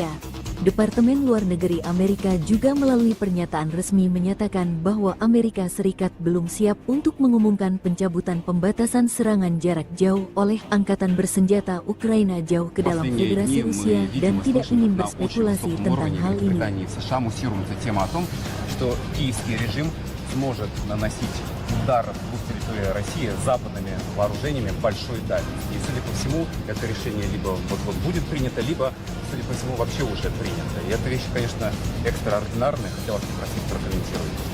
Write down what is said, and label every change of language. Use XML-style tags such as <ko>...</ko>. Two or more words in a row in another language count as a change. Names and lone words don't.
<id>Departemen Luar Negeri Amerika juga melalui pernyataan resmi menyatakan bahwa Amerika Serikat belum siap untuk mengumumkan pencabutan pembatasan serangan jarak jauh oleh Angkatan Bersenjata Ukraina jauh ke dalam Federasi Rusia dan tidak ingin berspekulasi tentang hal ini.</id> <ru>США муссируется тема о том, что киевский режим сможет наносить удар в территории России западными вооружениями большой дальности. И, судя по всему, это решение либо вот будет принято, либо, судя по всему, вообще уже принято. И эта вещь, конечно, экстраординарная. Хотел вас попросить прокомментировать.</ru>